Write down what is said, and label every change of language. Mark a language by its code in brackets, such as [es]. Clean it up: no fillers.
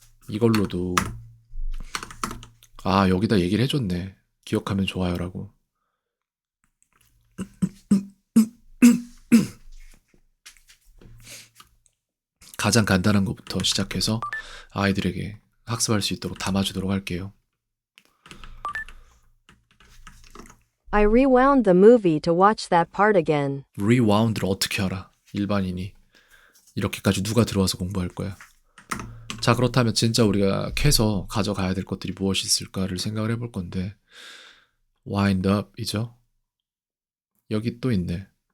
[ko] 이걸로도, 여기다 얘기를 해줬네. 기억하면 좋아요라고. 가장 간단한 것부터 시작해서 아이들에게 학습할 수 있도록 담아주도록 할게요. [en] I rewound the movie to watch that part again. [ko] rewound를 어떻게 알아? 일반인이. 이렇게까지 누가 들어와서 공부할 거야. 자, 그렇다면 진짜 우리가 캐서 가져가야 될 것들이 무엇이 있을까를 생각을 해볼 건데 wind up이죠. 여기 또 있네.